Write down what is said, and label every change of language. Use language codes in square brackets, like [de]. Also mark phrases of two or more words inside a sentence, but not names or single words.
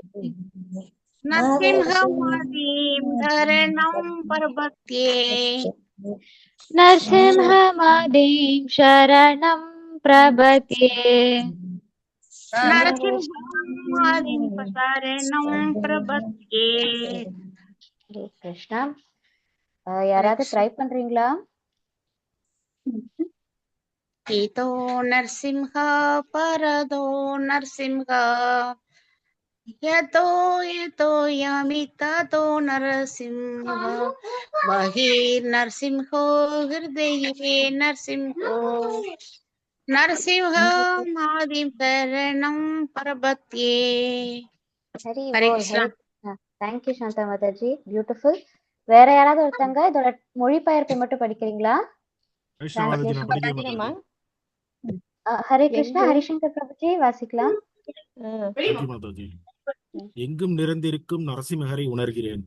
[sa] नरसिंहमादिं शरणं प्रपद्ये. नरसिंहमादिं शरणं प्रपद्ये. नरसिंहमादिं शरणं प्रपद्ये. [ta] ஹரே கிருஷ்ணா. யாராவது ட்ரை பண்றீங்களா? [sa] इतो नरसिंह परतो नरसिंह. यतो यतो यामि ततो नरसिंह. बहिर्नरसिंहो हृदये नरसिंहो. नरसिंहमादिं शरणं प्रपद्ये. ஹரி हरे போல். कृष्णा. [ta] தேங்க்யூ சாந்தா மாதாஜி. பியூட்டிஃபுல். வேற யாராவது ஒருத்தங்க இதோட மொழிபெயர்ப்பை மட்டும் படிக்கிறீங்களா? ஹரே கிருஷ்ணா. ஹரிசங்கர் பிரபுஜி வாசிக்கலாம். எங்கும் நிறைந்திருக்கும் நரசிம்மரை உணர்கிறேன்.